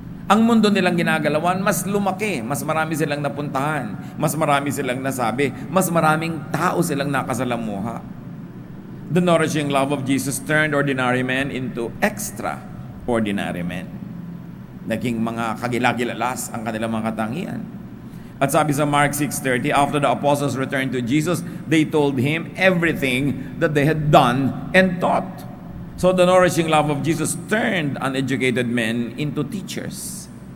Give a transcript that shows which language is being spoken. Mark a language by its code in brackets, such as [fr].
[tl] Ang mundo nilang ginagalawan, mas lumaki, mas marami silang napuntahan, mas marami silang nasabi, mas maraming tao silang nakasalamuha. [en] The nourishing love of Jesus turned ordinary men into extraordinary men. [tl] Naging mga kagilagilalas ang kanilang mga katangian. At sabi sa [en] Mark 6:30, after the apostles returned to Jesus, they told him everything that they had done and taught. So the nourishing love of Jesus turned uneducated men into teachers.